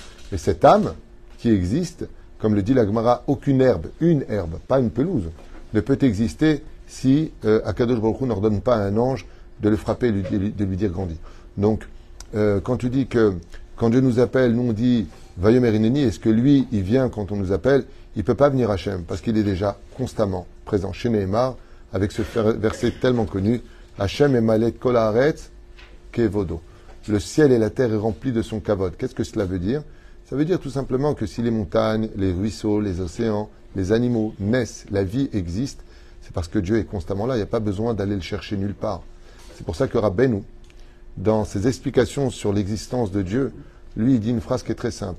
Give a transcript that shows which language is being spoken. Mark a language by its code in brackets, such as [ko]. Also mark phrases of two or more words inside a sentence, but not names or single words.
[fr] Mais cette âme qui existe, comme le dit la Gemara, aucune herbe, une herbe, pas une pelouse, ne peut exister si [he] הקדוש ברוך הוא [fr] n'ordonne pas à un ange de le frapper et de lui dire grandis. Donc, quand tu dis que quand Dieu nous appelle, nous on dit [he] ויאמר הנני, [fr] est-ce que lui, il vient quand on nous appelle, il ne peut pas venir Hachem parce qu'il est déjà constamment présent. Chez Nehemar, avec ce verset tellement connu, Hachem est [he] מלא כל הארץ כבודו. [fr] Le ciel et la terre est remplis de son kavod. Qu'est-ce que cela veut dire? Ça veut dire tout simplement que si les montagnes, les ruisseaux, les océans, les animaux naissent, la vie existe, c'est parce que Dieu est constamment là. Il n'y a pas besoin d'aller le chercher nulle part. C'est pour ça que Rabbeinu, dans ses explications sur l'existence de Dieu, lui, il dit une phrase qui est très simple.